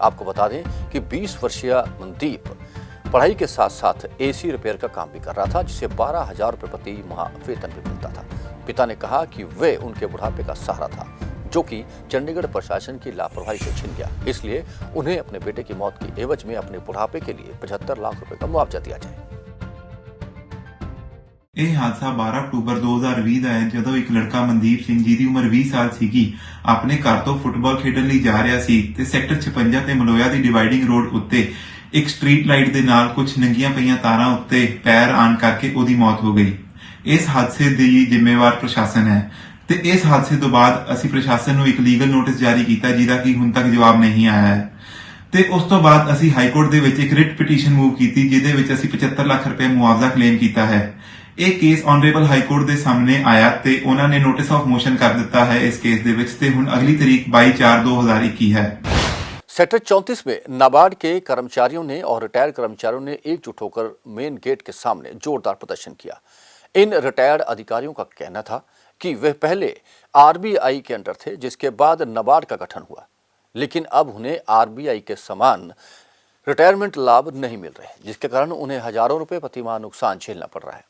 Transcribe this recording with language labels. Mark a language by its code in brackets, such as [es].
[hi] आपको बता दें कि 20 वर्षीय मनदीप पढ़ाई के साथ साथ एसी रिपेयर का काम भी कर रहा था, जिसे 12,000 रुपये प्रति माह वेतन भी मिलता था। पिता ने कहा कि वे उनके बुढ़ापे का सहारा था, जो कि चंडीगढ़ प्रशासन की लापरवाही से छिन गया, इसलिए उन्हें अपने बेटे की मौत की एवज में अपने बुढ़ापे के लिए 75 लाख रुपए का मुआवजा दिया जाए। [pa] ਇਹ ਹਾਦਸਾ 12 ਅਕਤੂਬਰ 2020 ਦਾ ਹੈ, ਜਦੋਂ ਇੱਕ ਲੜਕਾ ਮਨਦੀਪ ਸਿੰਘ ਜੀ ਦੀ ਉਮਰ 20 ਸਾਲ ਸੀਗੀ ਆਪਣੇ ਘਰ ਤੋਂ ਫੁੱਟਬਾਲ ਖੇਡਣ ਲਈ ਜਾ ਰਿਹਾ ਸੀ ਤੇ ਸੈਕਟਰ 56 ਤੇ ਮਲੋਇਆ ਦੀ ਡਿਵਾਈਡਿੰਗ ਰੋਡ ਉੱਤੇ ਇੱਕ ਸਟਰੀਟ ਲਾਈਟ ਦੇ ਨਾਲ ਕੁਝ ਨੰਗੀਆਂ ਪਈਆਂ ਤਾਰਾਂ ਉੱਤੇ ਪੈਰ ਆਣ ਕਰਕੇ ਉਹਦੀ ਮੌਤ ਹੋ ਗਈ। ਇਸ ਹਾਦਸੇ ਦੀ ਜ਼ਿੰਮੇਵਾਰ ਪ੍ਰਸ਼ਾਸਨ ਹੈ ਤੇ ਇਸ ਹਾਦਸੇ ਤੋਂ ਬਾਅਦ ਅਸੀਂ ਪ੍ਰਸ਼ਾਸਨ ਨੂੰ ਇੱਕ ਲੀਗਲ ਨੋਟਿਸ ਜਾਰੀ ਕੀਤਾ, ਜਿਹਦਾ ਕਿ ਹੁਣ ਤੱਕ ਜਵਾਬ ਨਹੀਂ ਆਇਆ ਹੈ ਤੇ ਉਸ ਤੋਂ ਬਾਅਦ ਅਸੀਂ ਹਾਈ ਕੋਰਟ ਦੇ ਵਿੱਚ ਇੱਕ ਰਿਟ ਪਟੀਸ਼ਨ ਮੂਵ ਕੀਤੀ, ਜਿਹਦੇ ਵਿੱਚ ਅਸੀਂ 75 ਲੱਖ ਰੁਪਏ ਮੁਆਵਜ਼ਾ ਕਲੇਮ ਕੀਤਾ ਹੈ। ਇਹ ਕੇਸ ਆਨਰੇਬਲ ਹਾਈ ਕੋਰਟ ਦੇ ਸਾਹਮਣੇ ਆਇਆ ਤੇ ਉਹਨਾਂ ਨੇ ਨੋਟਿਸ ਆਫ ਮੋਸ਼ਨ ਕਰ ਦਿੱਤਾ ਹੈ ਇਸ ਕੇਸ ਦੇ ਵਿੱਚ ਤੇ ਹੁਣ ਅਗਲੀ ਤਾਰੀਖ 22/4/2021 है। [hi] सेक्टर 34 में नाबार्ड के कर्मचारियों ने और रिटायर्ड कर्मचारियों ने एकजुट होकर मेन गेट के सामने जोरदार प्रदर्शन किया। इन रिटायर्ड अधिकारियों का कहना था कि वे पहले आरबीआई के अंडर थे, जिसके बाद नाबार्ड का गठन हुआ, लेकिन अब उन्हें आरबीआई के समान रिटायरमेंट लाभ नहीं मिल रहे, जिसके कारण उन्हें हजारों रुपए प्रति माह नुकसान झेलना पड़ रहा है।